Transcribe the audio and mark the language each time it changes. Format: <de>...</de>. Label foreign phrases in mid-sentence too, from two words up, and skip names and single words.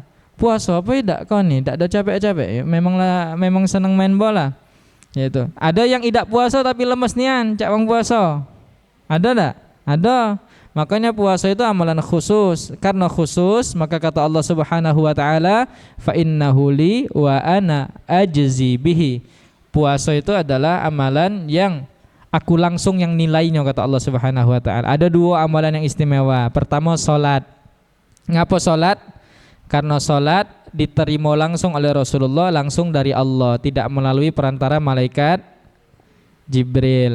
<id>Puasa apa tidak kau nih? Tidak ada capek-capek. Memang senang main bola. Yaitu. Ada yang tidak puasa tapi lemes nian, cak wong puasa. Ada tak? Ada. Makanya puasa itu amalan khusus. Karena khusus, maka kata Allah</id> <ar>سبحانه وتعالى, فإنه لي وأنا أجزي به.</ar> <id>Puasa itu adalah amalan yang aku langsung yang nilainya, kata Allah</id> <ar>سبحانه وتعالى.</ar> <id>Ada dua amalan yang istimewa. Pertama salat. Ngapa salat? Karena salat diterima langsung oleh Rasulullah, langsung dari Allah, tidak melalui perantara malaikat Jibril.</id>